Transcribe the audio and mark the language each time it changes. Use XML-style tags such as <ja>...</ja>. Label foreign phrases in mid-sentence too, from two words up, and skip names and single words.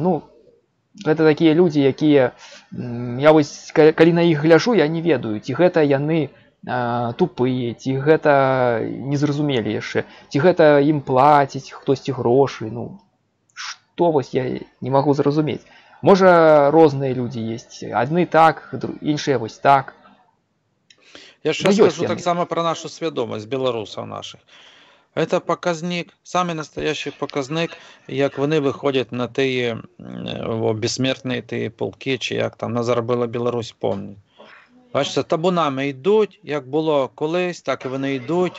<be>Ну, гэта такія людзі, якія, я вось, калі на іх гляжу, я не ведаю, ці гэта яны тупыя, ці гэта незразумелі яшчэ, ці гэта ім плаціць хтосьці грошы, ну, што вось я не магу зразумець. Можа, розныя людзі ёсць, адны так, іншыя вось так.</be> <uk>Я ще скажу так само про нашу свідомість білорусів наших. Це показник, самий настоящий показник, як вони виходять на ті безсмертні ті полки, чи як там заробила Білорусь, помню. Бачите, табунами йдуть, як було колись, так і вони йдуть.</uk>